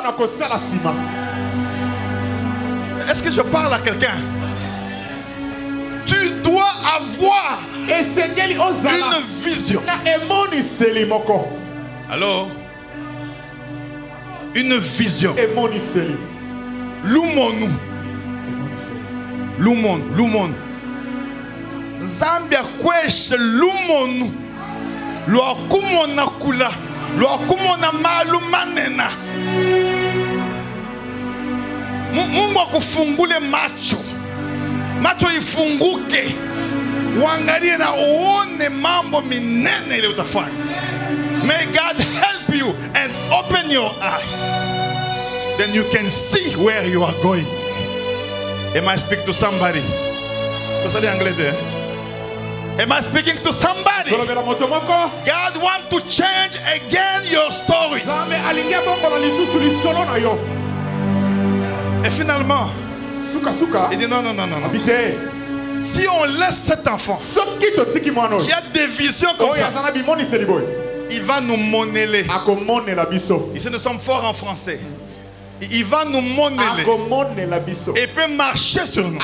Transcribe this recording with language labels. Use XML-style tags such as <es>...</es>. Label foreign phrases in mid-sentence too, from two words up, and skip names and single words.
<fr>Est-ce que je parle à quelqu'un? Tu dois avoir une vision. Alors, une vision.</fr> <bem>Lumonu. Lumonu. Zambia kweshe lumonu. Lwa kumona kula. Lwa kumona malumanena.</bem> <sw>Mungu akufungule macho. Macho ifunguke. Uangalie na uone mambo minene ile utafanya.</sw> <en>May God help you and open your eyes. Then you can see where you are going. Am I speaking to somebody? Am I speaking to somebody? God wants to change again your story.</en> <fr>Et finalement, il dit non. Si on laisse cet enfant qui a des visions comme ça, il va nous monnayer. Ici nous sommes forts en français. Il va nous monnayer et peut marcher sur nous.</fr>